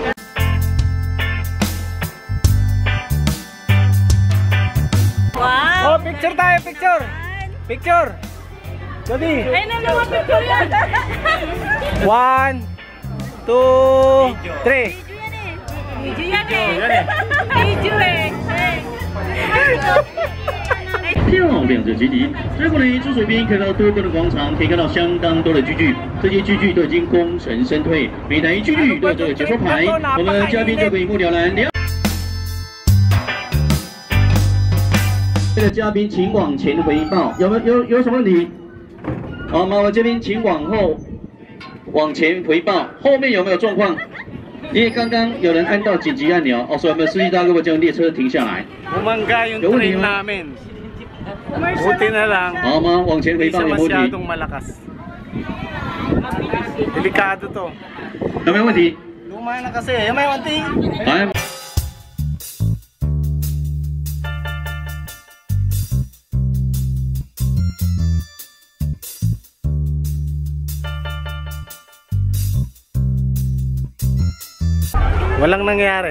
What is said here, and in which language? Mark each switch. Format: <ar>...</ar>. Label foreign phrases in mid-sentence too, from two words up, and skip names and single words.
<tl>Wow! Oh, picture tayo, picture! Picture! Jadi, Ay, nalawa picture yan! 1, 2, 3. Video yan eh! Video eh!</tl> <zh>漂亮的基地，在过来出水边看到多个的广场，可以看到相当多的聚聚，这些聚聚都已经功成身退，每台聚聚都有这个解说牌，我们嘉宾就可以一目了然。这个嘉宾请往前回报，有什么问题？好，麻烦这边请往前回报，后面有没有状况？因为刚刚有人按到紧急按钮，所以我们司机大哥把将列车停下来。</zh> <tl>Bumangga yung train namin. Buti na lang.</tl> <zh>好吗？往前回</zh> <tl>Hindi</tl> <zh>报</zh> <tl>siya</tl> <zh>有没有问题？</zh> <tl>masyadong malakas. Delikado to.</tl> <zh>有没有问题？</zh> <tl>Luma na kasi. May wanting.</tl> <zh>来。</zh> <tl>Walang nangyari.</tl>